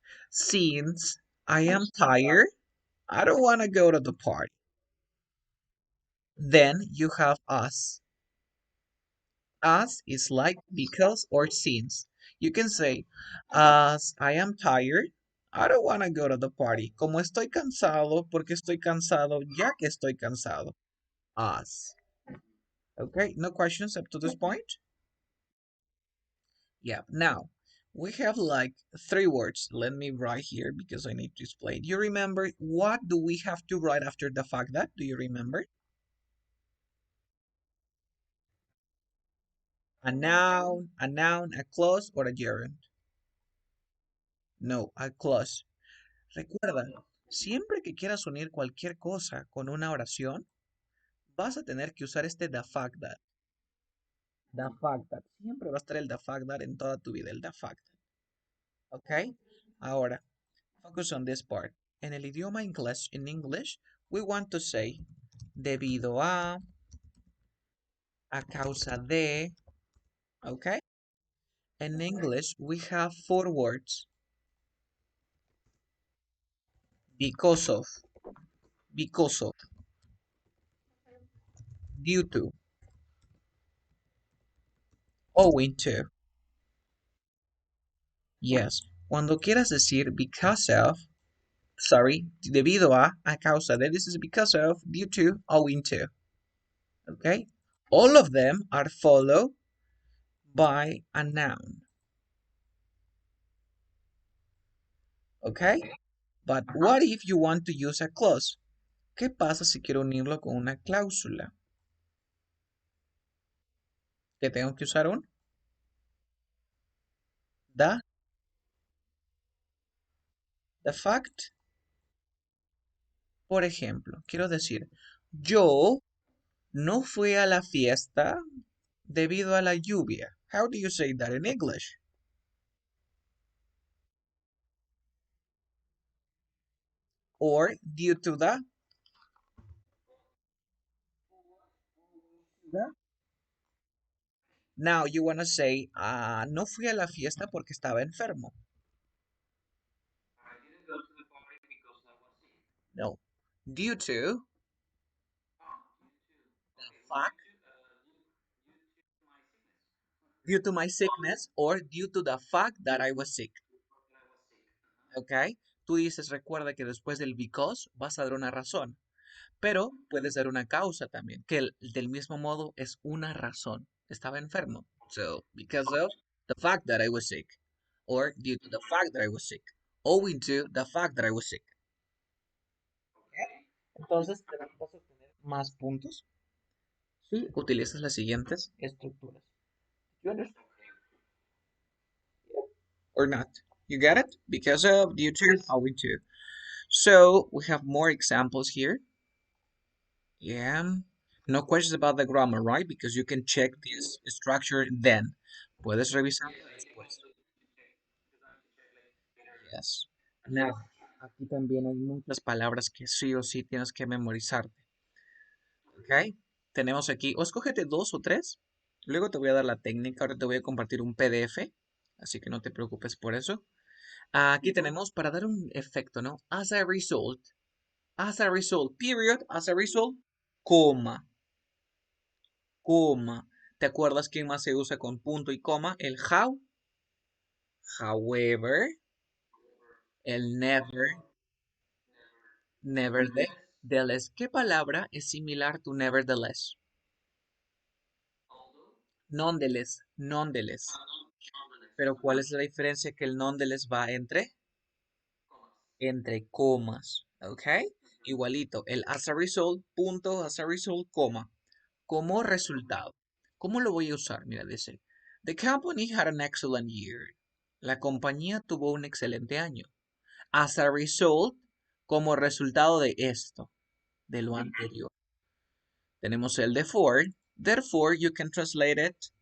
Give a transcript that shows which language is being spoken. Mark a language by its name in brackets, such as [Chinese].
[English] Since I am tired, I don't want to go to the party. Then you have us. As is like because or since. You can say, as I am tired, I don't want to go to the party. [Spanish] Como estoy cansado, porque estoy cansado, ya que estoy cansado. [English] As. Okay, no questions up to this point? Yeah, now we have like three words. Let me write here because I need to explain. You remember what do we have to write after the fact that? Do you remember? A noun, a clause, or a gerund? No, a clause. [Spanish] Recuerda, siempre que quieras unir cualquier cosa con una oración, vas a tener que usar este the fact that. [English] The fact that. [Spanish] Siempre va a estar el the fact that en toda tu vida, el the fact that. ¿Ok? Ahora, [English] focus on this part. [Spanish] En el idioma inglés, [English] in English, we want to say [Spanish] debido a causa de, ¿ok? [English] In English, we have four words. Because of, because of, due to, owing to. [Spanish] Yes, cuando quieras decir because of, [English] Sorry, [Spanish] debido a causa de, [English] this is because of, due to, owing to. Okay? All of them are followed by a noun. Okay? But what if you want to use a clause? [Spanish] ¿Qué pasa si quiero unirlo con una cláusula? ¿Que tengo que usar un? [English] The, the fact. [Spanish] Por ejemplo, quiero decir, yo no fui a la fiesta debido a la lluvia. [English] How do you say that in English? Or due to the. Now you want to say, [Spanish] no fui a la fiesta porque estaba enfermo. [English] No. Due to the fact, due to my sickness, or due to the fact that I was sick. [Spanish] ¿Ok? Tú dices, recuerda que después del because vas a dar una razón, pero puedes dar una causa también, que del mismo modo es una razón. Estaba enfermo. [English] So, because of the fact that I was sick, or due to the fact that I was sick, owing to the fact that I was sick. [Spanish] Entonces, te vas a obtener más puntos si utilizas las siguientes estructuras. [English] You understand or not? You get it? Because of, due to, owing to. So, we have more examples here. Yeah. No questions about the grammar, right? Because you can check this structure then. [Spanish] Puedes revisarlo después. [English] Yes. Now, [Spanish] aquí también hay muchas palabras que sí o sí tienes que memorizarte. ¿Ok? Tenemos aquí, o escógete dos o tres. Luego te voy a dar la técnica. Ahora te voy a compartir un PDF. Así que no te preocupes por eso. Aquí tenemos para dar un efecto, ¿no? [English] As a result, period, as a result, [Spanish] coma. Coma. ¿Te acuerdas quién más se usa con punto y coma? El how, however, el never, nevertheless. ¿Qué palabra es [English] similar to nevertheless? [Spanish] Nonetheless, nonetheless. Pero ¿cuál es la diferencia que el nonetheless va entre comas? ¿Ok? Igualito, el as a result, punto, as a result, coma. Como resultado. ¿Cómo lo voy a usar? Mira, dice, [English] the company had an excellent year. [Spanish] La compañía tuvo un excelente año. [English] As a result, [Spanish] como resultado de esto, de lo anterior. Tenemos el therefore. [English] Therefore, you can translate it.